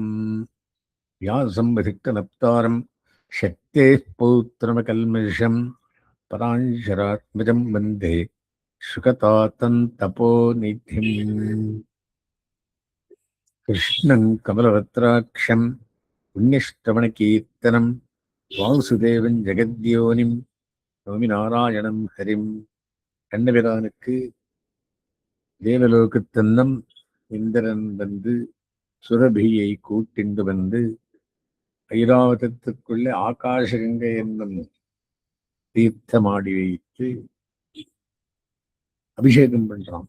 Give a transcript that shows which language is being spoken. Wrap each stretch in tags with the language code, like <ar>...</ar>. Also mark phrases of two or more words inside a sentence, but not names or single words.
<sa>व्यासं विधिक्तनप्तारं शक्तेः पौत्रमकल्मषं पराञ्शरात्मजं वन्दे शुकतातं तपोनिधिम्। कृष्णं कमलवत्राक्षं पुण्यश्रवणकीर्तनं वासुदेवं जगद्योनिं नवमि नारायणं हरिम्.</sa> <ta>கண்ணபிரானுக்கு தேவலோகத்தன்னம் இந்திரன் வந்து சுரபியை கூட்டிண்டு வந்து ஐராவதத்துக்குள்ளே ஆகாசகங்கை என்னும் தீர்த்தமாடி வைத்து அபிஷேகம் பண்றான்.</ta>